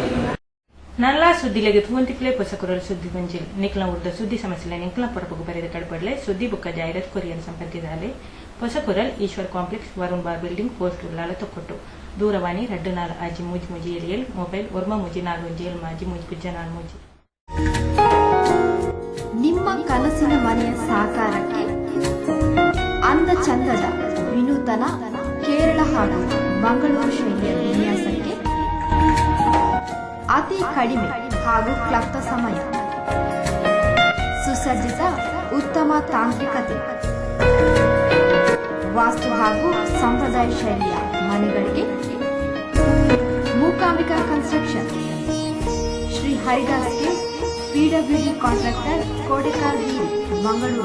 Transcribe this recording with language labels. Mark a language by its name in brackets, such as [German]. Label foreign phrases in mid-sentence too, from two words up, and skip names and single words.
[Tulu] ನಲ್ಲ ಸುದ್ದಿಲೆಗೆ ತೂಂತಿಪ್ಲೆ ಪೊಸಕುರಲ್ ಸುದ್ದಿ ಬಂಜಿಲ್ ನಿಕ್ಲ ಉರ್ದ ಸುದ್ದಿ ಸಮಸ್ಯೆ ನಿಕ್ಲ ಪೊರಪಗು ಬರೆದ ಕಡಪಡ್ಲೆ ಸುದ್ದಿ ಬುಕ್ಕ ಜಾಹಿರಾತ್ ಕೊರಿಯನ್ ಸಂಪರ್ಕಿಸಾಲೆ ಪೊಸಕುರಲ್ ಈಶ್ವರ್ ಕಾಂಪ್ಲೆಕ್ಸ್ ವರುಣ್ ಬಾರ್ ಬಿಲ್ಡಿಂಗ್ ಪೋಸ್ಟ್ ಉಳ್ಳಾಲ ತೊಕ್ಕೊಟ್ಟು ದೂರವಾಣಿ 24 ಆಜಿ ಮೂಜಿ ಮೂಜಿ ಏರಿಯಲ್ ಮೊಬೈಲ್ ಒರ್ಮ ಮೂಜಿ 4 ಜೇಲ್ ಮಾಜಿ ಮೂಜಿ ಪುಜ್ಜ 4 ಮೂಜಿ. [Kannada] ನಿಮ್ಮ ಕನಸಿನ ಮನೆಯ ಸಾಕಾರಕ್ಕೆ ಅಂದ ಚಂದದ ವಿನೂತನ ಕೇರಳ ಹಾಗೂ ಮಂಗಳೂರು ಶೈಲಿಯ ವಿನ್ಯಾಸಕ್ಕೆ ಅತಿ ಕಡಿಮೆ ಹಾಗೂ ಕ್ಲಪ್ತ ಸಮಯ, ಸುಸಜ್ಜಿತ ಉತ್ತಮ ತಾಂತ್ರಿಕತೆ, ವಾಸ್ತು ಹಾಗೂ ಸಂಪ್ರದಾಯ ಶೈಲಿಯ ಮನೆಗಳಿಗೆ ಮೂಕಾಂಬಿಕಾ ಕನ್ಸ್ಟ್ರಕ್ಷನ್, ಶ್ರೀ ಹರಿದಾಸ್ಗೆ [English] PWD contractor, [Kannada] ಕೋಡೆಕಾರ್ ಬೀರಿ, ಮಂಗಳೂರು.